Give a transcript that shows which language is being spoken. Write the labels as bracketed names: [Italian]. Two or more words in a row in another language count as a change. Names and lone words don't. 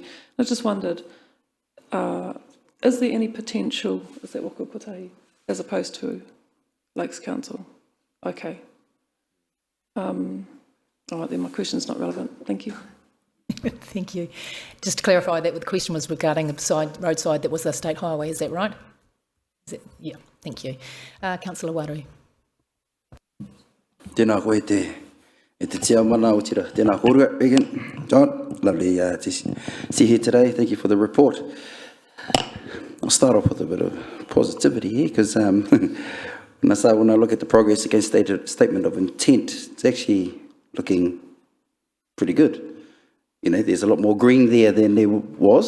[English] I just wondered, is there any potential, is that Wakakotahi, as opposed to Lakes Council? Okay. All right, then my question's not relevant. Thank you. Thank you. Just to clarify that the question was regarding the roadside that was a state highway, is that right? Yeah, thank you. Councillor Waru. [Māori] Tēnā koe te tia mana o tira. Tēnā kōrua, Regan. [English] John, lovely to see you here today. Thank you for the report. I'll start off with a bit of positivity here, because when I look at the progress against statement of intent, it's actually looking pretty good. You know, there's a lot more green there than there was.